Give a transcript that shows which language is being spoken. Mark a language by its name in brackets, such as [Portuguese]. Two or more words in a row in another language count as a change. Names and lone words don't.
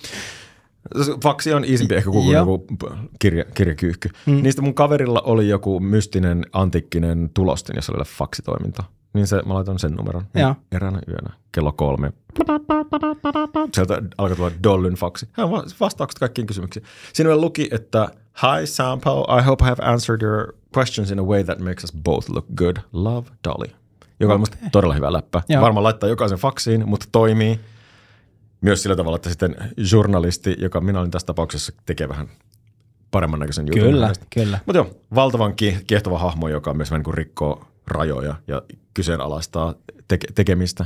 [Finnish] Faksi on iisimpi ehkä kuin joku kirjakyyhky. Niistä mun kaverilla oli joku mystinen antiikkinen tulostin, jossa oli faksitoiminta. Niin mä laitoin sen numeron eräänä yönä kello 3. Sieltä alkoi tulla Dollyn faksi. Hän vastaukset kaikkiin kysymyksiin. Siinä luki, että Hi Sampo, [English] I hope I have answered your questions in a way that makes us both look good. Love, Dolly. [Finnish] Joka on musta todella hyvä läppä. Varmaan laittaa jokaisen faksiin, mutta toimii myös sillä tavalla, että sitten journalisti, joka minä olin tässä tapauksessa, tekee vähän paremman näköisen jutun. Kyllä. Mutta joo, valtavan kiehtova hahmo, joka myös vähän niin kuin rikkoo rajoja ja kyseenalaistaa tekemistä.